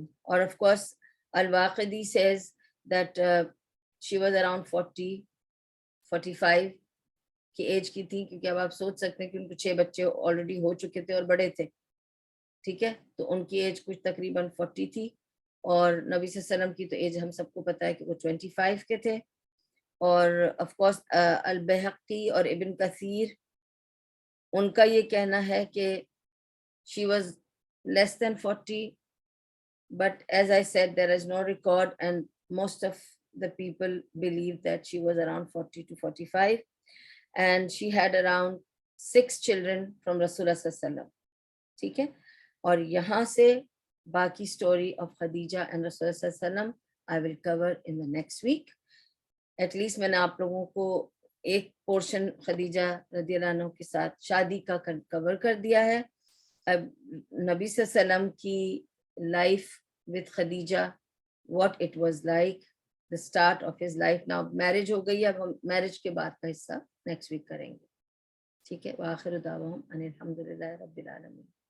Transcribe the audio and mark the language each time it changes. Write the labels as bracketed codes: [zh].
[ur] اور [en] of course Al-Waqidi says that she was around 40-45 [ur] کی age کی تھی, کیونکہ اب آپ سوچ سکتے ہیں کہ ان کو 6 بچے آلریڈی ہو چکے تھے اور بڑے تھے. ٹھیک ہے, تو ان کی ایج کچھ تقریباً 40 تھی, اور نبی صلی اللہ علیہ وسلم کی تو ایج ہم سب کو پتا ہے کہ وہ 25 کے تھے. اور آف کورس البیہقی اور ابن کثیر, ان کا یہ کہنا ہے کہ [en] she was less than 40, but as I said there is no record, and most of the people believe that she was around 40-45, and she had around 6 children from Rasulullah sallallahu alaihi wasallam. [ur] ٹھیک ہے, اور یہاں سے باقی [en] story of Khadija and Rasulullah sallallahu alaihi wasallam I will cover in the next week. [ur] At least میں نے آپ لوگوں کو ایک پورشن خدیجہ رضی اللہ عنہ کے ساتھ شادی کا کور کر دیا ہے. اب نبی صلی اللہ علیہ وسلم کی life [en] with Khadija, what it was like, the start of his life. [ur] Now marriage ہو گئی, اب ہم میرج کے بعد کا حصہ نیکسٹ ویک کریں گے. ٹھیک ہے, وآخر دعواہم ان الحمدللہ رب العالمین.